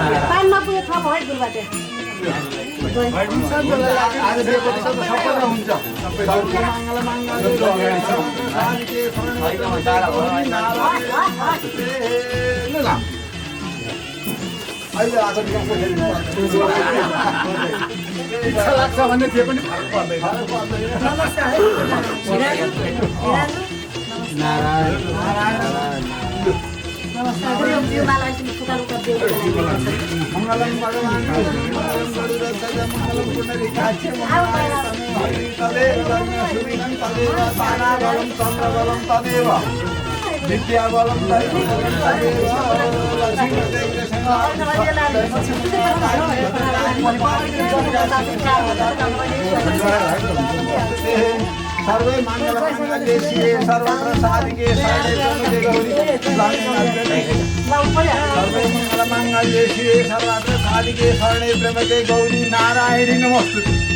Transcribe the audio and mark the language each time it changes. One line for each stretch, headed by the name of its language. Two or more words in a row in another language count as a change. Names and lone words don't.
Nepali: अहिले आज लाग्छ भन्ने थिए पनि फरक पर्दैन।
Sanskrit: मङ्गलम भगवान् मङ्गलम पुण्डरीकाक्षे तदेव सुविनं तदेव ताराबलं चन्द्रबलं तदेव विद्याबलं सर्वे मङ्गलमङ्गले शिवे सर्वत्र साधिके शरणे गौरी सर्वे मङ्गलमङ्गले शिवे सर्वत्र साधिके शरणे त्र्यम्बके गौरी नारायणी नमोस्तुते।